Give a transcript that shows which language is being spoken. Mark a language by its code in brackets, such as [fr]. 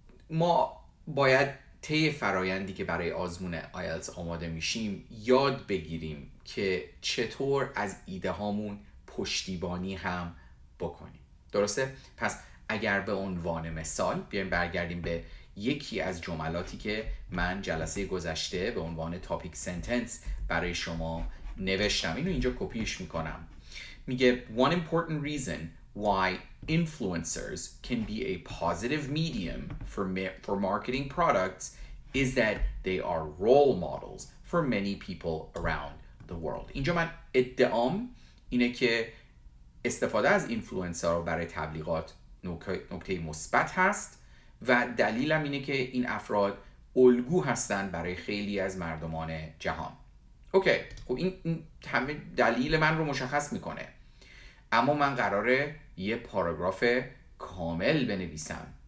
[fa] ما باید طی فرایندی که برای آزمون آیلتس آماده میشیم یاد بگیریم که چطور از ایده هامون پشتیبانی هم بکنیم. درسته؟ پس اگر به عنوان مثال بیایم برگردیم به یکی از جملاتی که من جلسه گذشته به عنوان تاپیک سنتنس برای شما نوشتم، اینو اینجا کپیش میکنم. میگه [en] one important reason why influencers can be a positive medium for marketing products is that they are role models for many people around the world. [fa] اینجا من ادعام اینه که استفاده از اینفلوئنسر برای تبلیغات نکته مثبت هست و دلیلم اینه که این افراد الگو هستن برای خیلی از مردمان جهان. اوکی، خب این همه دلیل من رو مشخص میکنه، اما من قراره یه پاراگراف کامل بنویسم.